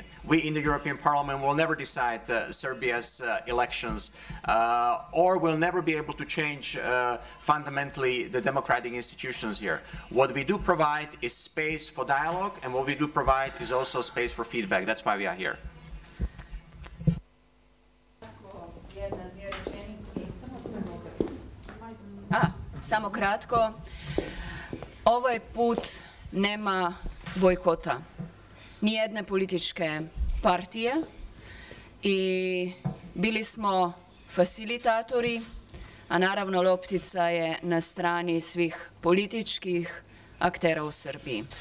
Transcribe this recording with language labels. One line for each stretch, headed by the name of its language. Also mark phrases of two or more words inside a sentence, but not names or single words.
English: We in the European Parliament will never decide Serbia's elections, or will never be able to change fundamentally the democratic institutions here. What we do provide is space for dialogue, and what we do provide is also space for feedback. That's why we are here.
Serbian: Samo kratko. Ovaj put nema bojkota nijedne političke partije i bili smo facilitatori, a naravno loptica je na strani svih političkih aktera u Srbiji.